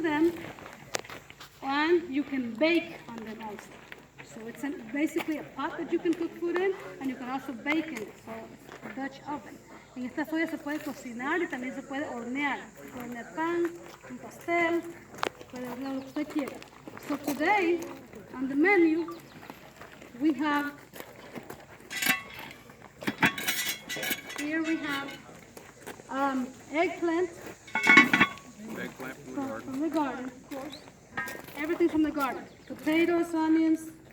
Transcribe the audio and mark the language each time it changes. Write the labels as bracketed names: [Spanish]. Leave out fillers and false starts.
[English] them, and you can bake on them also. So it's basically a pot that you can cook food in, and you can also bake in it. So it's a Dutch oven. [Spanish] En esta olla se puede cocinar y también se puede hornear. Se puede hornear pan, un pastel, puede hornear lo que usted quiera. [English] So today, on the menu, we have, here we have eggplant. Eggplant From the garden, of course. Everything from the garden. Potatoes, onions,